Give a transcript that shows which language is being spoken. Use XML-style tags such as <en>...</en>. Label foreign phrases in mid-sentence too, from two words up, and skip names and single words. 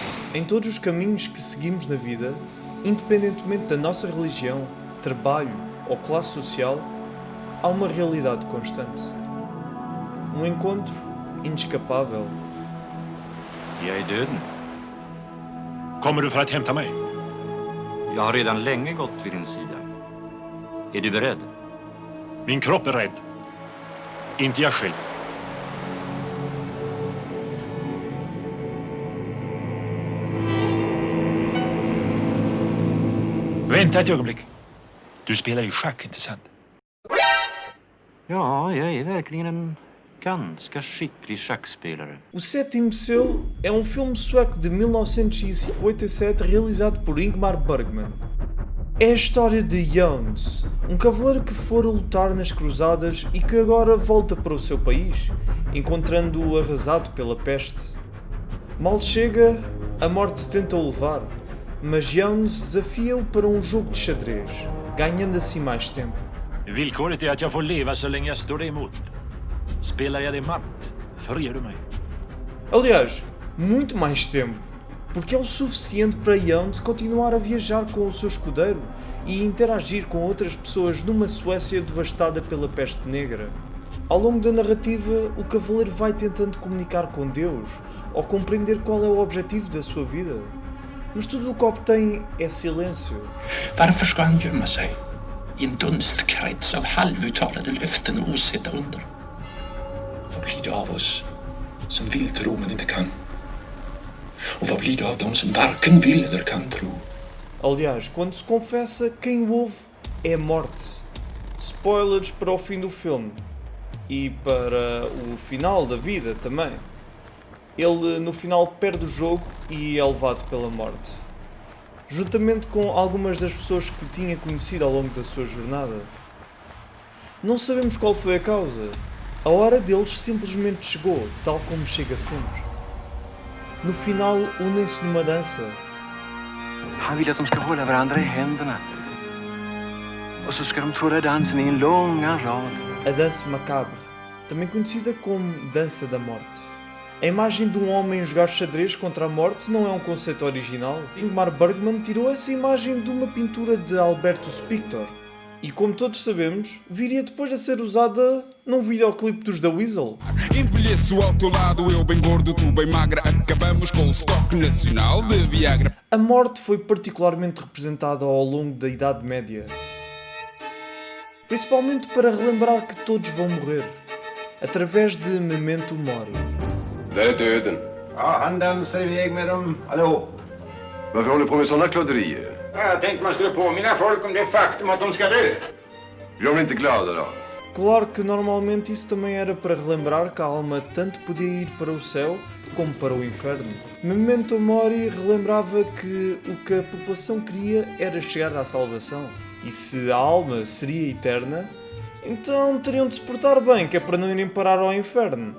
<pt>Em todos os caminhos que seguimos na vida, independentemente da nossa religião, trabalho ou classe social, há uma realidade constante. Um encontro inescapável.</pt> <sv>Jag är döden. Kommer du för att hämta mig? Jag har redan länge gått vid din sida. Är du beredd? Min kropp är rädd. Inte jag själv. Vänta ett ögonblick. Du spelar ju schack, inte sant? Ja, jag är verkligen en ganska skicklig schackspelare.</sv> <pt>O Sétimo Selo é um filme sueco de 1957 realizado por Ingmar Bergman. É a história de Jones, um cavaleiro que fora lutar nas cruzadas e que agora volta para o seu país, encontrando-o arrasado pela peste. Mal chega, a morte tenta-o levar, mas Jones desafia-o para um jogo de xadrez, ganhando assim mais tempo.</pt> <sv>Villkoret är att jag får leva så länge jag står dig emot. Spelar jag dig matt, förger du mig.</sv> <pt>Aliás, muito mais tempo, porque é o suficiente para Jones continuar a viajar com o seu escudeiro e interagir com outras pessoas numa Suécia devastada pela peste negra. Ao longo da narrativa, o cavaleiro vai tentando comunicar com Deus ou compreender qual é o objetivo da sua vida. Mas tudo o que obtém é silêncio.</pt> <sv>Varför ska han gömma sig i en dunstkrets av halvuttalade löften och osedda under? Vad blir det av oss som vill tro men inte kan? Och vad blir det av dem som varken vill eller kan tro?</sv> <pt>Aliás, quando se confessa, quem o ouve é a morte. Spoilers para o fim do filme. E para o final da vida também. Ele no final perde o jogo e é levado pela morte. Juntamente com algumas das pessoas que tinha conhecido ao longo da sua jornada. Não sabemos qual foi a causa. A hora deles simplesmente chegou, tal como chega sempre. No final unem-se numa dança.</pt> <sv>Han vill att de ska hålla varandra i händerna. Och så ska de tråda dansen i en långa rad.</sv> <pt>A dança macabre, também conhecida como dança da morte. A imagem de um homem jogar xadrez contra a morte não é um conceito original. Ingmar Bergman tirou essa imagem de uma pintura de Albertus Pictor. E como todos sabemos, viria depois a ser usada num videoclipe dos The Weasel. Envelheço ao teu lado, eu bem gordo, tu bem magra. Acabamos com o estoque nacional de Viagra. A morte foi particularmente representada ao longo da Idade Média. Principalmente para relembrar que todos vão morrer. Através de Memento Mori.</pt> <sv>Där är döden. Ja, han dansar iväg med dem allihop. Varför håller du på med sådana klodderier? Jag tänkte man skulle påminna folk om det faktum att de ska dö. Blir de inte glada då?</sv> <pt>Claro que normalmente isso também era para relembrar que a alma tanto podia ir para o céu como para o inferno. Memento Mori relembrava que o que a população queria era chegar à salvação. E se a alma seria eterna, então teriam de se portar bem, que é para não irem parar ao inferno.</pt>